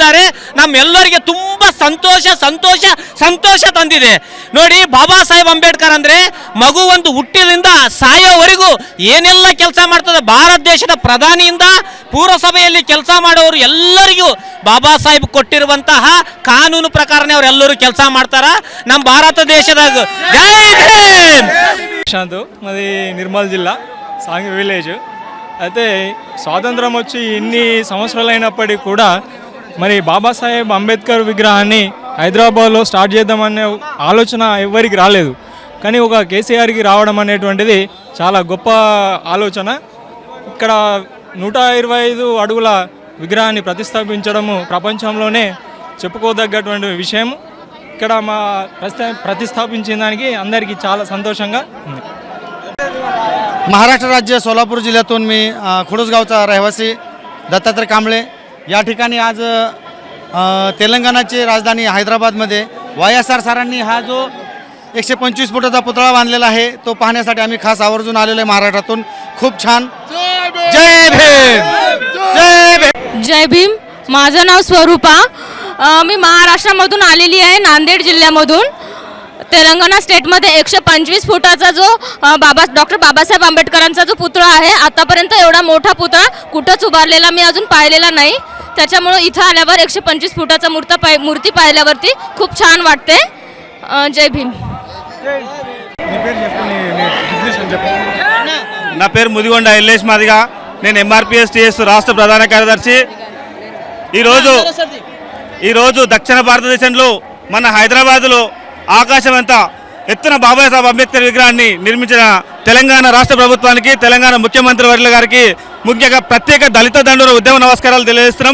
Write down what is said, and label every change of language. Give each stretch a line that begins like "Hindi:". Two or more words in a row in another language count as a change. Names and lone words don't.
Kannada: ನಮ್ಮೆಲ್ಲರಿಗೆ ತುಂಬ ಸಂತೋಷ ಸಂತೋಷ ಸಂತೋಷ ತಂದಿದೆ ನೋಡಿ. ಬಾಬಾ ಸಾಹೇಬ್ ಅಂಬೇಡ್ಕರ್ ಅಂದರೆ ಮಗು ಒಂದು ಹುಟ್ಟಿದಿಂದ ಸಾಯೋವರೆಗೂ ಏನೆಲ್ಲ ಕೆಲಸ ಮಾಡ್ತದೆ, ಭಾರತ ದೇಶದ ಪ್ರಧಾನಿಯಿಂದ ಪುರಸಭೆಯಲ್ಲಿ ಕೆಲಸ ಮಾಡೋರು ಎಲ್ಲರಿಗೂ ಬಾಬಾ ಸಾಹೇಬ್ ಕೊಟ್ಟಿರುವಂತಹ ಕಾನೂನು ಪ್ರಕಾರನೇ ಅವರೆಲ್ಲರೂ ಕೆಲಸ ಮಾಡ್ತಾರ. ನಮ್ಮ ಭಾರತ దేశದಾಗ జై భీమ్.
Telugu: శాంతు మాది నిర్మల్ జిల్లా సాంగి విలేజ్. అయితే స్వాతంత్రం వచ్చి ఇన్ని సంవత్సరాలు అయినప్పటికీ కూడా మరి బాబాసాహెబ్ అంబేద్కర్ విగ్రహాన్ని హైదరాబాద్లో స్టార్ట్ చేద్దామనే ఆలోచన ఎవరికి రాలేదు. కానీ ఒక కేసీఆర్కి రావడం అనేటువంటిది చాలా గొప్ప ఆలోచన. ఇక్కడ 125 అడుగుల విగ్రహాన్ని ప్రతిష్టాపించడము ప్రపంచంలోనే చెప్పుకోదగ్గటువంటి విషయం. ఇక్కడ మా ప్రతిష్టాపించిన దానికి అందరికీ చాలా संतोषంగా ఉంది.
Marathi: महाराष्ट्र राज्य सोलापूर जिल्ह्यातून मी खुडसगावचा रहिवासी दत्तात्रय कांबळे या ठिकाणी आज तेलंगणाची राजधानी हैदराबादमध्ये YSR सरांनी हा जो 125 फुटाचा पुतळा बांधलेला आहे तो पाहण्यासाठी आम्ही खास आवर्जून आलेलो आहे महाराष्ट्रातून. खूप छान. जय भीम. जय भीम. जय भीम. माझं नाव स्वरूपा. मी महाराष्ट्रामधून आलेली आहे, नांदेड जिल्ह्यामधून. तेलंगणा स्टेटमध्ये 125 फुटाचा जो डॉक्टर बाबासाहेब आंबेडकरांचा जो पुतळा आहे, आतापर्यंत एवढा मोठा पुतळा कुठंच उभारलेला मी अजून पाहिलेला नाही. त्याच्यामुळं इथं आल्यावर 125 फुटाचा मूर्ती पाहिल्यावरती खूप छान वाटते. जय भीम.
Telugu: నా పేరు ముదిగొండ ఎల్లేష్ మాదిగా. నేను MRPS రాష్ట్ర ప్రధాన కార్యదర్శి. ఈరోజు దక్షిణ భారతదేశంలో మన హైదరాబాద్లో ఆకాశం అంతా ఎత్తున బాబాసాహెబ్ అంబేద్కర్ విగ్రహాన్ని నిర్మించిన తెలంగాణ రాష్ట్ర ప్రభుత్వానికి, తెలంగాణ ముఖ్యమంత్రి వర్యుల గారికి ముఖ్యంగా ప్రత్యేక దళిత దండోర ఉద్యమ నమస్కారాలు తెలియజేస్తున్నాం.